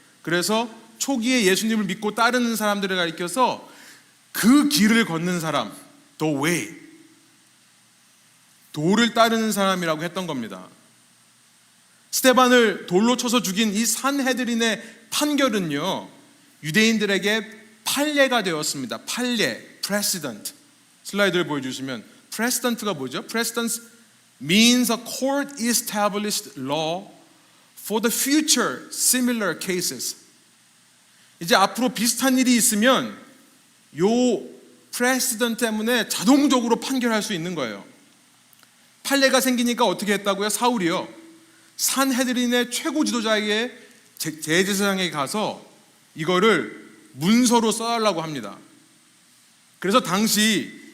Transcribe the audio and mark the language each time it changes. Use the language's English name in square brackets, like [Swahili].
[Korean] 그래서 초기에 예수님을 믿고 따르는 사람들을 가리켜서 그 길을 걷는 사람, the way, 도를 따르는 사람이라고 했던 겁니다. 스테반을 돌로 쳐서 죽인 이 산헤드린의 판결은요, 유대인들에게 판례가 되었습니다. 판례, precedent. 슬라이드를 보여주시면 precedent가 뭐죠? [English] Precedent means a court established law for the future similar cases. [Korean] 이제 앞으로 비슷한 일이 있으면 요 precedent 때문에 자동적으로 판결할 수 있는 거예요. 판례가 생기니까 어떻게 했다고요? 사울이요, 산헤드린의 최고 지도자에게 대제사장에게 가서 이거를 문서로 써달라고 합니다. 그래서 당시